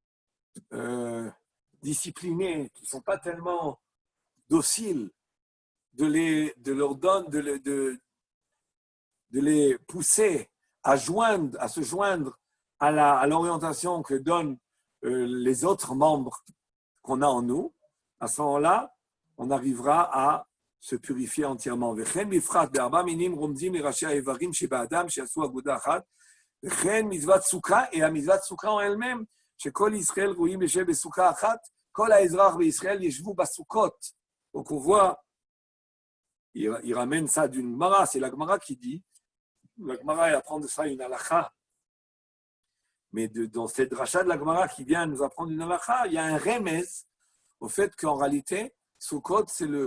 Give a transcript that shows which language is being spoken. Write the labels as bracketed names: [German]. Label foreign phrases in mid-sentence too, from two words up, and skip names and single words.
[French] disciplinés, qui ne sont pas tellement dociles, de les pousser à se joindre à l'orientation que donnent les autres membres qu'on a en nous. À ce moment-là, on arrivera à se purifier entièrement. [Hebrew] וכן בפרט ב4 מינים רומזים לראשי האיברים שבאדם שעשו אגודה אחת, וכן מצוות סוכה, [French] et la [Hebrew] מצוות סוכה [French] en elle-même, [Hebrew] שכל ישראל רואים ישב בסוכה אחת, כל האזרח בישראל ישבו בסוכות. [French] Donc on voit, il ramène ça d'une Gemara, c'est la Gemara qui dit, la Gemara elle apprend de ça une halakha, mais dans cette dracha de la Gemara qui vient nous apprendre une halakha, il y a un remez au fait qu'en réalité, Sukkot c'est